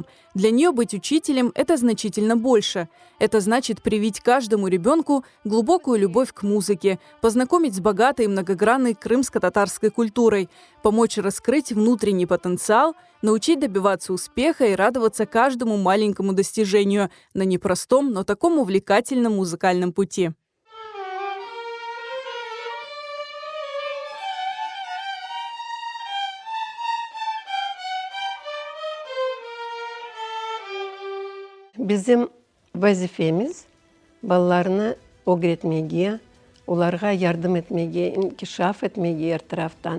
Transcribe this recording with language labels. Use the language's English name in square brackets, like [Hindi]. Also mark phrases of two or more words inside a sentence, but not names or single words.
[Russian] Для нее быть учителем – это значительно больше. Это значит привить каждому ребенку глубокую любовь к музыке, познакомить с богатой и многогранной крымско-татарской культурой, помочь раскрыть внутренний потенциал, научить добиваться успеха и радоваться каждому маленькому достижению на непростом, но таком увлекательном музыкальном пути. [Crimean Tatar] Bizim vazifemiz балаларны öğretmeye, onlara yardım etmeye, inkişaf etmeye her taraftan.